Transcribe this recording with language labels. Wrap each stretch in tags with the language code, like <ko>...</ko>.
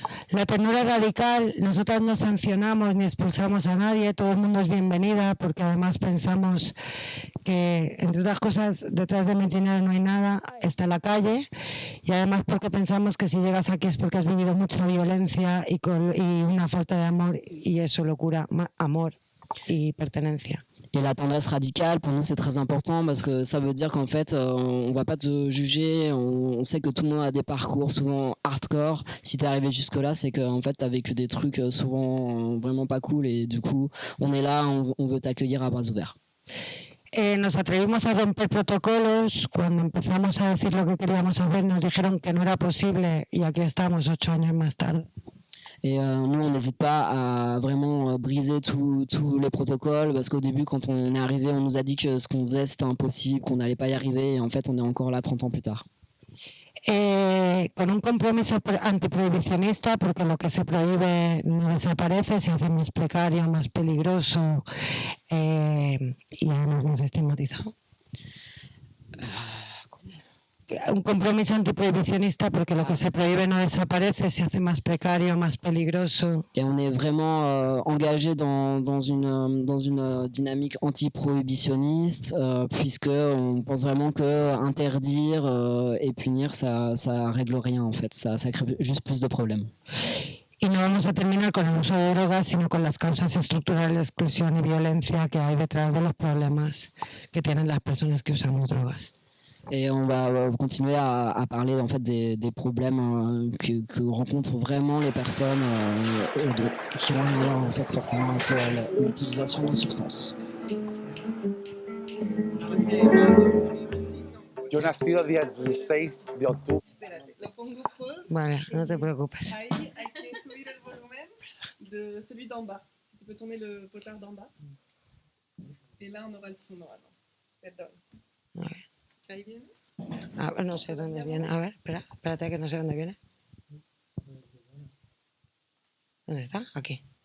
<es>La ternura radical, nosotras no sancionamos ni expulsamos a nadie, todo el mundo es bienvenida, porque además pensamos que, entre otras cosas, detrás de Medgineres no hay nada, está la calle, y además porque pensamos que si llegas aquí es porque has vivido mucha violencia y una falta de amor, y eso locura, amor y pertenencia.</es> <fr>Et la tendresse radicale, pour nous, c'est très important parce que ça veut dire qu'en fait, on va pas te juger. On sait que tout le monde a des parcours souvent hardcore. Si t'es arrivé jusque-là, c'est qu'en fait, t'as vécu des trucs souvent vraiment pas cool. Et du coup, on est là, on veut t'accueillir à bras ouverts.</fr> <es>Nos atrevimos a romper protocolos. Cuando empezamos a decir lo que queríamos hacer, nos dijeron que no era posible y aquí estamos 8 años más tarde.</es> <fr>Et nous, on n'hésite pas à vraiment briser tous les protocoles, parce qu'au début, quand on est arrivé, on nous a dit que ce qu'on faisait, c'était impossible, qu'on n'allait pas y arriver, et en fait, on est encore là 30 ans plus tard.</fr> <es>Con un compromiso antiprohibicionista, porque lo que se prohíbe no desaparece, se hace más precario, más peligroso y además más estigmatizado. Un compromiso antiprohibicionista, porque lo que se prohíbe no desaparece, se hace más precario, más peligroso.</es> <fr>Et on est vraiment engagé dans une dynamique anti-prohibitionniste, puisqu'on pense vraiment que interdire et punir, ça règle rien en fait, ça crée juste plus de problèmes.</fr> <es>Y no vamos a terminar con el uso de drogas, sino con las causas estructurales de exclusión y violencia que hay detrás de los problemas que tienen las personas que usamos drogas.</es> <fr>Et on va continuer à parler en fait des problèmes que rencontrent vraiment les personnes qui ont un lien en fait forcément avec l'utilisation de substances.</fr> <es>Yo nací el día 16 de octubre. Espérate, lo pongo pause. Vale, no te preocupes. Ahí hay que subir el volumen de</es> <fr>celui d'en bas. Si tu peux tourner le potard d'en bas. Et là, on aura le son normalement.</fr> <es>Perdón. Vale. Ahí viene. A ver, no sé dónde viene. A ver, espérate que no sé dónde viene. ¿Dónde está? Aquí.</es>